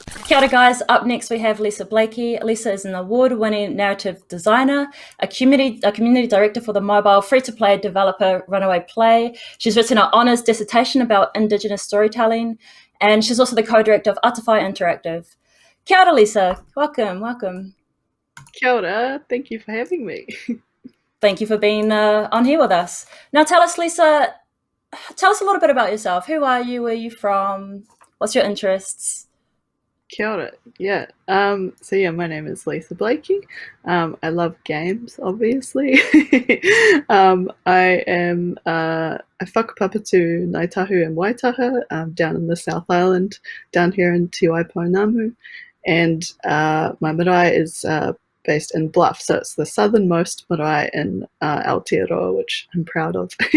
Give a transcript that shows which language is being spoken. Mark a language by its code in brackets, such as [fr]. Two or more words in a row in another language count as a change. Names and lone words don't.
[mi] Kia ora [en] guys, up next we have Lisa Blakey. Lisa is an award-winning narrative designer, a community director for the mobile free-to-play developer Runaway Play. She's written an honours dissertation about Indigenous storytelling, and she's also the co-director of Artify Interactive. [mi] Kia ora Lisa, welcome. Kia ora, [en] thank you for having me. Thank you for being on here with us. Now tell us, Lisa, a little bit about yourself. Who are you? Where are you from? What's your interests? [mi] Kia ora. [en] Yeah. My name is Lisa Blakey. I love games, obviously. I am a whakapapatu Ngāi Tahu and Waitaha down in the South Island, down here in Te Waipounamu. And my marae is based in Bluff, so it's the southernmost marae in Aotearoa, which I'm proud of.